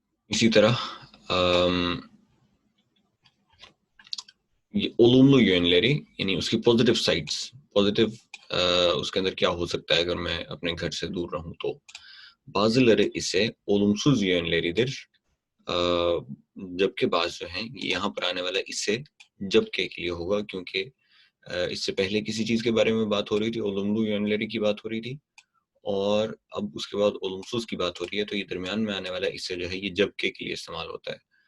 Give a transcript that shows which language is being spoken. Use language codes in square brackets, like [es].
[hi] इसी तरह ये [tr] olumlu yönleri [hi] यानी उसकी पॉजिटिव साइड्स, पॉजिटिव उसके अंदर क्या हो सकता है अगर मैं अपने घर से दूर रहूं तो. [tr] Bazıları ise olumsuz yönleridir. [hi] जबकि बाज जो हैं यहाँ पर आने वाला इससे जबकि के लिए होगा क्योंकि इससे पहले किसी चीज के बारे में बात हो रही थी, [tr] olumlu yönleri [hi] की बात हो रही थी, और अब उसके बाद olumsuz की बात हो रही है, तो ये दरमियान में आने वाला इससे जो है ये जबकि के लिए इस्तेमाल होता है.